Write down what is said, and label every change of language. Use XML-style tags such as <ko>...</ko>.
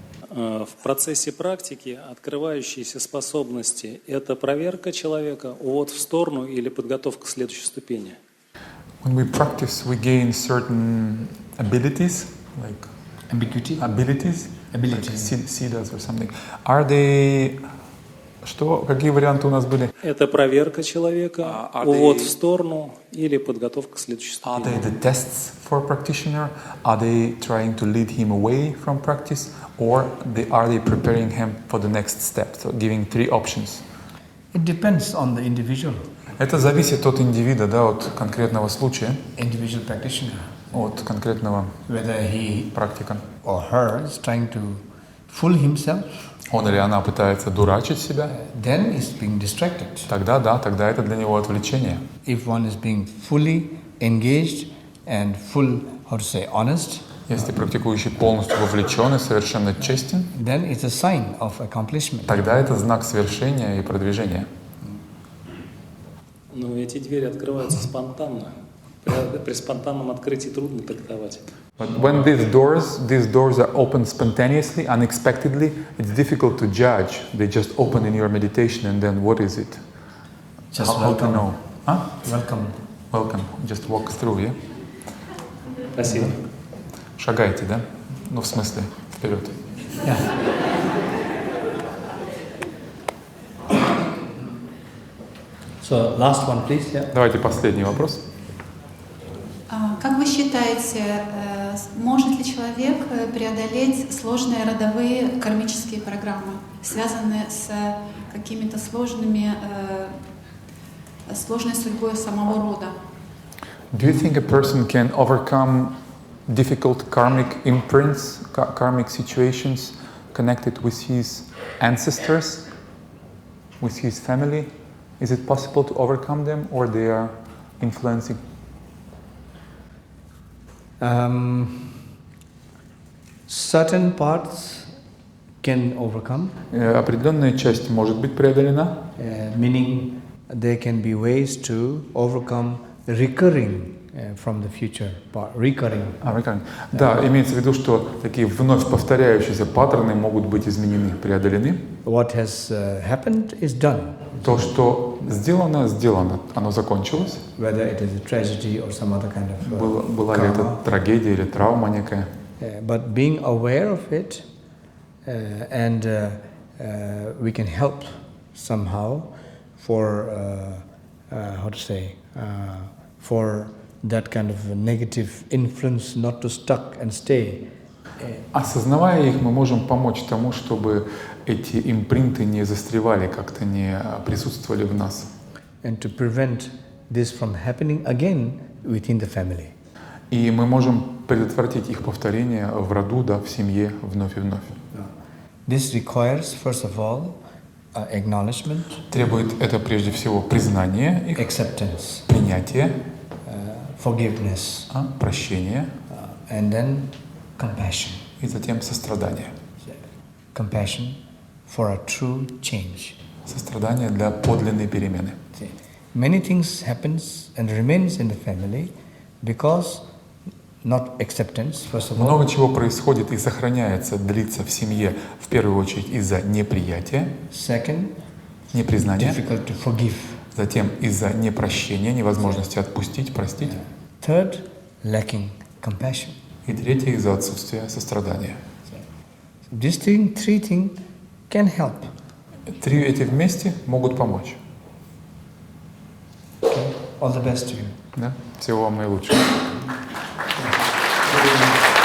<ru>В процессе практики открывающиеся способности – это проверка человека, увод в сторону или подготовка к следующей ступени?</ru> <en>When we practice, we gain certain abilities, like abilities, like siddhas or something. Are they...</en> <ru>Что? Какие варианты у нас были? Это проверка человека, увод в сторону или подготовка к следующей ступени.</ru> <en>Are they the tests for practitioner? Are they trying to lead him away from practice? Or are they preparing him for the next step? So giving three options. It depends on the individual.</en> <ru>Это зависит от индивида, да, от конкретного случая.</ru> <en>Individual practitioner.</en> <ru>От конкретного практика.</ru> <en>Or her is trying to fool himself.</en> <ru>Он или она пытается дурачить себя.</ru> <en>Then is being distracted.</en> <ru>Тогда да, тогда это для него отвлечение.</ru> <en>If one is being fully engaged and full, how to say, honest.</en> <ru>Если практикующий полностью вовлечен и совершенно честен,</ru> <en>then it's a sign of accomplishment.</en> <ru>Тогда это знак свершения и продвижения. Но эти двери открываются спонтанно. При спонтанном открытии трудно трактовать.</ru> <en>But when these doors are opened spontaneously, unexpectedly, it's difficult to judge. They just open in your meditation, and then what is it? Just how to know? Huh? Welcome. Welcome. Just walk through, yeah?</en> <ru>Спасибо. Шагайте, да? Ну, в смысле, вперед.</ru> <en>Yeah. So, last one, please. Yeah.</en> <ru>Давайте последний вопрос. Как вы считаете, может ли человек преодолеть сложные родовые кармические программы, связанные с какими-то сложной судьбой самого рода?</ru> <en>Do you think a person can overcome difficult karmic imprints, karmic situations connected with his ancestors, with his family? Is it possible to overcome them, or they are influencing? Certain parts can overcome.</en> <ru>Определенная часть может быть преодолена.</ru> <en>Meaning there can be ways to overcome recurring from the future part. Recurring.</en> <ru>Да, имеется в виду, что такие вновь повторяющиеся паттерны могут быть изменены, преодолены.</ru> <en>What has happened is done.</en> <ru>То, что сделано, сделано, оно закончилось.</ru> <en>Whether it is a tragedy or some other kind of</en> <ru>была ли это трагедия или травма некая.</ru> <en>But being aware of it, and we can help somehow for how to say for that kind of negative influence not to stuck and stay.</en> <ru>Осознавая их, мы можем помочь тому, чтобы эти импринты не застревали, как-то не присутствовали в нас.</ru> <en>And to prevent this from happening again within the family.</en> <ru>И мы можем предотвратить их повторение в роду, да, в семье вновь и вновь.</ru> <en>This requires, first of all, acknowledgement.</en> <ru>Требует это прежде всего признание их,</ru> <en>acceptance,</en> <ru>принятие,</ru> <en>forgiveness,</en> <ru>прощение,</ru> <en>and then compassion.</en> <ru>И затем сострадание.</ru> <en>Compassion for a true change.</en> <ru>Сострадание для подлинной перемены.</ru> <en>Many things happens and remains in the family because not acceptance, first of all.</en> <ru>Много чего происходит и сохраняется, длится в семье, в первую очередь из-за неприятия,</ru> <en>Second,</en> <ru>непризнания,</ru> <en>difficult to forgive.</en> <ru>Затем из-за непрощения, невозможности отпустить, простить.</ru> <en>Third, lacking compassion.</en> <ru>И третье из-за отсутствия сострадания.</ru> <en>These three things can help.</en> <ru>Три эти вместе могут помочь.</ru> <en>All the best to you.</en> <ru>Да? Всего вам наилучшего.</ru>